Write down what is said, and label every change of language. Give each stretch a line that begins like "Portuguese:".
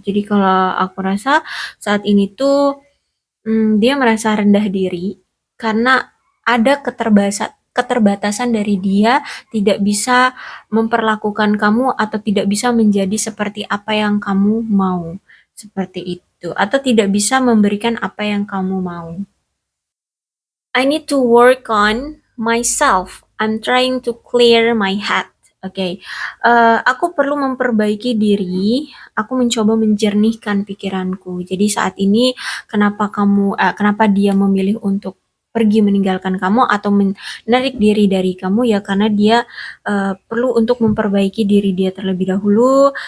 Indonesian: Jadi kalau aku rasa saat ini tuh dia merasa rendah diri karena ada keterbatasan dari dia tidak bisa memperlakukan kamu atau tidak bisa menjadi seperti apa yang kamu mau. Seperti itu. Atau tidak bisa memberikan apa yang kamu mau.
English: I need to work on myself. I'm trying to clear my head.
Indonesian: Oke, aku perlu memperbaiki diri, aku mencoba menjernihkan pikiranku. Jadi saat ini kenapa dia memilih untuk pergi meninggalkan kamu atau menarik diri dari kamu, ya karena dia perlu untuk memperbaiki diri dia terlebih dahulu.